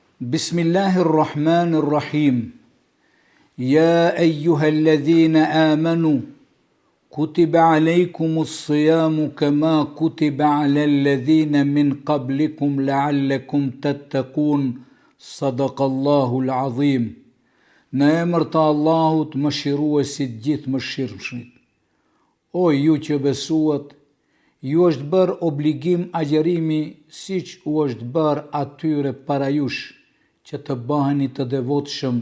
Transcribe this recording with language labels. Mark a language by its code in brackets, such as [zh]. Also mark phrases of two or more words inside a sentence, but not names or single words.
[ar] بسم الله الرحمن الرحيم يا أيها الذين آمنوا كتب عليكم الصيام كما كتب على الذين من قبلكم لعلكم تتقون صدق الله العظيم. [sq] Në emër të Allahut mëshiruesit gjithë mëshirshmit. O ju që besuat, ju është bërë obligim agjerimi siç u është bërë atyre para jush, që të baheni të devotshëm.